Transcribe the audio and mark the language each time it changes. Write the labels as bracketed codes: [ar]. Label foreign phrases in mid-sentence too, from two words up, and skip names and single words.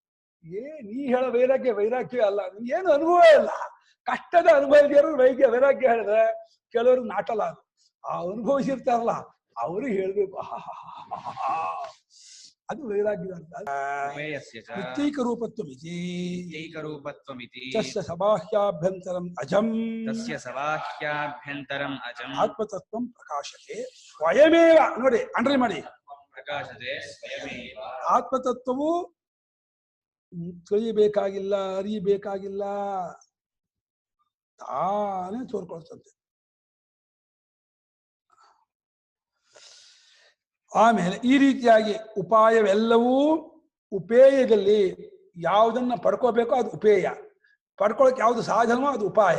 [kn] ನೀ ಹೇಳೋ ವೈರಾಗ್ಯ ಅಲ್ಲ, ಏನು ಅನುಭವ ಇಲ್ಲ. ಕಷ್ಟದ ಅನುಭವ ಇದೆಯೋ ವೈರಾಗ್ಯ ಹೇಳಿದ್ರೆ ಕೆಲವರು ನಾಟಲ್ಲ. ಅದು ಆ ಅನುಭವಿಸಿರ್ತಾರಲ್ಲ ಅವರು ಹೇಳ್ಬೇಕು, ಅದು ವೈರಾಗ್ಯ ಅಂತ. [sa] ಪ್ರತ್ಯೇಕ ರೂಪತ್ವಮಿತಿ ತಸ್ಯ ಸಬಾಹ್ಯಾಭ್ಯಂತರಂ ಅಜಂ ಆತ್ಮತತ್ವಂ ಪ್ರಕಾಶತೆ ಸ್ವಯಮೇವ. [kn] ನೋಡಿ ಅಂಡ್ರಿ ಮಾಡಿ, ಆತ್ಮತತ್ವವು ತಿಳಿಯಬೇಕಾಗಿಲ್ಲ, ಅರಿಯಬೇಕಾಗಿಲ್ಲ, ತಾನೇ ತೋರ್ಕೊಳ್ತಂತೆ. ಆಮೇಲೆ ಈ ರೀತಿಯಾಗಿ ಉಪಾಯವೆಲ್ಲವೂ ಉಪೇಯದಲ್ಲಿ ಯಾವುದನ್ನ ಪಡ್ಕೋಬೇಕೋ ಅದು ಉಪೇಯ, ಪಡ್ಕೊಳಕ್ ಯಾವುದು ಸಾಧನವೋ ಅದು ಉಪಾಯ.